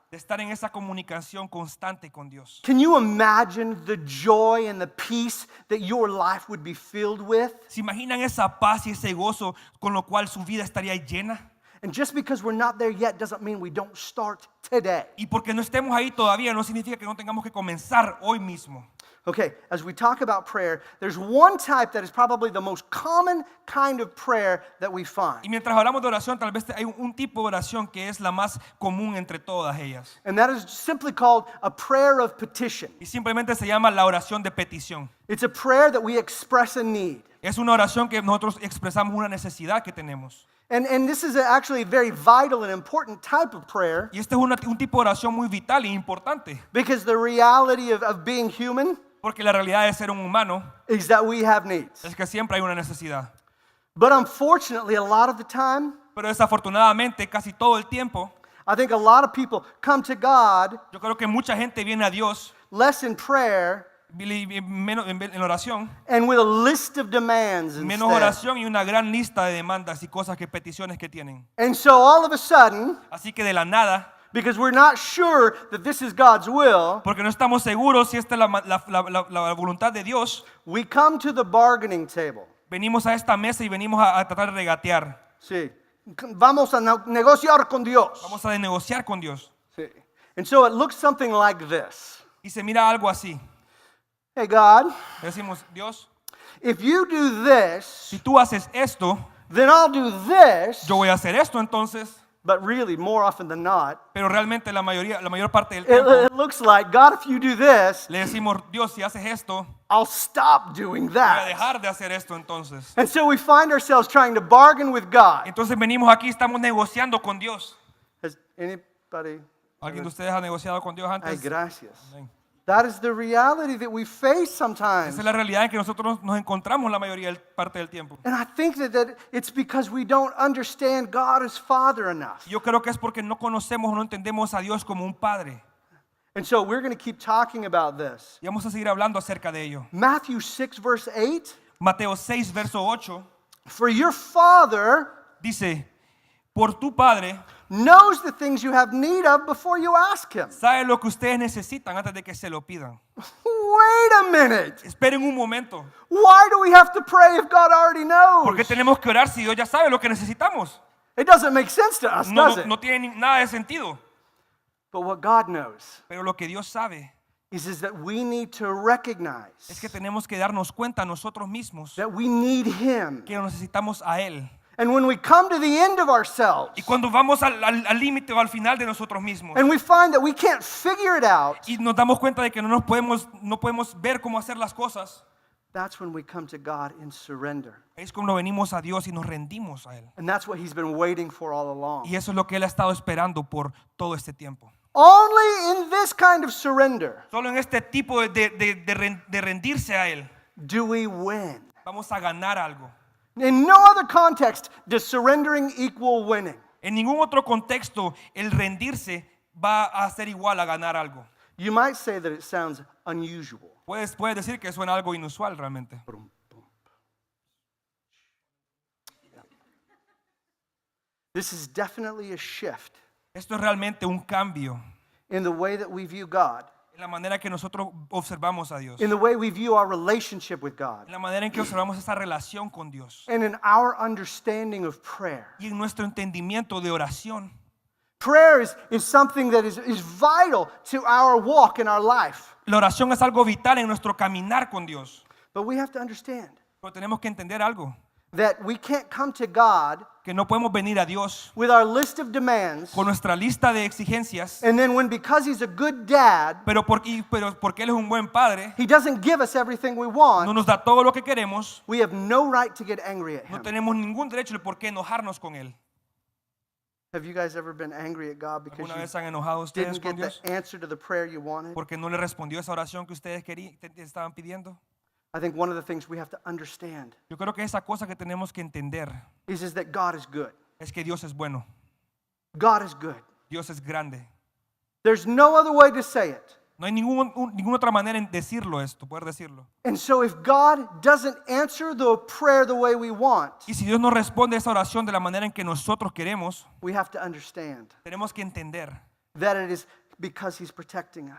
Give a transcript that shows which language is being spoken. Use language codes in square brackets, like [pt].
[es] de estar en esa comunicación constante con Dios. [en] Can you imagine the joy and the peace that your life would be filled with? [es] ¿Se imaginan esa paz y ese gozo con lo cual su vida estaría llena? [en] And just because we're not there yet doesn't mean we don't start today. [es] Y porque no estemos ahí todavía no significa que no tengamos que comenzar hoy mismo. [en] Okay, as we talk about prayer, there's one type that is probably the most common kind of prayer that we [es] Y [en] find. [es] mientras hablamos de oración, tal vez hay un tipo de oración que es la más común entre todas ellas. [en] And that is simply called a prayer of petition. [es] Y simplemente se llama la oración de petición. [en] It's a prayer that we express a need. [es] Es una oración que nosotros expresamos una necesidad que tenemos. [en] And this is actually a very vital and important type of prayer [es] Y este es un tipo de oración muy vital e importante. [en] because the reality of being human [es] Porque la realidad de ser un humano [en] is that we have needs. [es] es que siempre hay una necesidad. [en] But unfortunately, a lot of the time, [es] Pero desafortunadamente, casi todo el tiempo, [en] I think a lot of people come to God [es] yo creo que mucha gente viene a Dios [en] less in prayer [es] menos en oración, [en] and with a list of demands [es] menos [en] instead. [es] oración y una gran lista de demandas y cosas que peticiones que tienen. [en] And so all of a sudden, [es] Así que de la nada, [en] because we're not sure that this is God's will, [es] porque no estamos seguros si esta es la voluntad de Dios, [en] we come to the bargaining table. [es] venimos a esta mesa y venimos a tratar de regatear. Sí. Vamos a negociar con Dios. Vamos a negociar con Dios. Sí. [en] And so it looks something like this. [es] Y se mira algo así. [en] Hey God, [es] Le decimos, Dios, [en] if you do this, [es] si tú haces esto, [en] then I'll do this. [es] yo voy a hacer esto entonces. [en] But really, more often than not, [es] Pero realmente la mayor parte del tiempo [en] it looks like, God, if you do this, [es] le decimos, Dios, si haces esto, [en] I'll stop doing [es] voy a [en] that. [es] dejar de hacer esto entonces. [en] And so we find ourselves trying to bargain with God. [es] Entonces venimos aquí, estamos negociando con Dios. [en] Has anybody? [es] ¿Alguien de ustedes ha negociado con Dios Ay, antes? gracias. Amén. [en] That is the reality that we face sometimes. [es] Esa es la realidad en que nosotros nos encontramos la mayoría parte del tiempo. [en] And I think that it's because we don't understand God as Father enough. [es] Yo creo que es porque no conocemos o no entendemos a Dios como un padre. [en] And so we're going to keep talking about this. [es] Y vamos a seguir hablando acerca de ello. [en] Matthew 6, verse 8. [es] Mateo 6, verso 8, [en] For your Father [es] dice, por tu Padre, [en] knows the things you have need of before you ask him. [es] sabe lo que ustedes necesitan antes de que se lo pidan. [en] Wait a minute. [es] Esperen un momento. [en] Why do we have to pray if God already knows? [es] ¿Por qué tenemos que orar si Dios ya sabe lo que necesitamos? [en] It doesn't make sense to us, [es] No, [en] does [es] no, [en] it? [es] no tiene nada de sentido. [en] But what God knows [es] Pero lo que Dios sabe [en] is that we need to recognize [es] es que tenemos que darnos cuenta nosotros mismos [en] that we need him. [es] que necesitamos a Él. [en] And when we come to the end of ourselves [es] Y cuando vamos al límite o al final de nosotros mismos [en] and we find that we can't figure it out, [es] y nos damos cuenta de que no podemos ver cómo hacer las cosas, [en] that's when we come to God in surrender. [es] es cuando venimos a Dios y nos rendimos a Él. [en] And that's what he's been waiting for all along. [es] Y eso es lo que Él ha estado esperando por todo este tiempo. [en] Only in this kind of surrender [es] Solo en este tipo de rendirse a Él [en] do we win. [es] vamos a ganar algo. [en] In no other context does surrendering equal winning. [es] En ningún otro contexto el rendirse va a ser igual a ganar algo. [en] You might say that it sounds unusual. [es] Puedes decir que suena algo inusual realmente. [en] This is definitely a shift [es] Esto es realmente un cambio [en] in the way that we view God, [es] en la manera que nosotros observamos a Dios, [en] in the way we view our relationship with God, [es] en la manera en que observamos esa relación con Dios [en] and in our understanding of prayer. [es] y en nuestro entendimiento de oración. [en] Prayer is something that is vital to our walk in our life. [es] La oración es algo vital en nuestro caminar con Dios. [en] But we have to understand [es] Pero tenemos que entender algo, [en] that we can't come to God [es] que no podemos venir a Dios [en] with our list of demands, [es] con nuestra lista de exigencias, [en] and then because he's a good dad, [es] pero porque Él es un buen padre, [en] he doesn't give us everything we [es] no [en] want. [es] nos da todo lo que queremos, [en] We have no right to get angry at [es] no [en] him. [es] tenemos ningún derecho de por qué enojarnos con Él. [en] Have you guys ever been angry at God because [es] ¿Alguna [en] you [es] vez han enojado ustedes [en] didn't [es] con [en] get [es] Dios [en] the answer to the prayer you wanted? [es] porque no le respondió esa oración que ustedes estaban pidiendo? [en] I think one of the things we have to understand [es] Yo creo que esa cosa que tenemos que entender [en] is that God is good. [es] es que Dios es bueno, [en] God is good. [es] Dios es grande. [en] There's no other way to say it. [es] No hay ninguna otra manera en decirlo esto, poder decirlo. [en] And so if God doesn't answer the prayer the way we want, [es] Y si Dios no responde a esa oración de la manera en que nosotros queremos, [en] we have to understand [es] tenemos que entender [en] that it is because he's protecting us.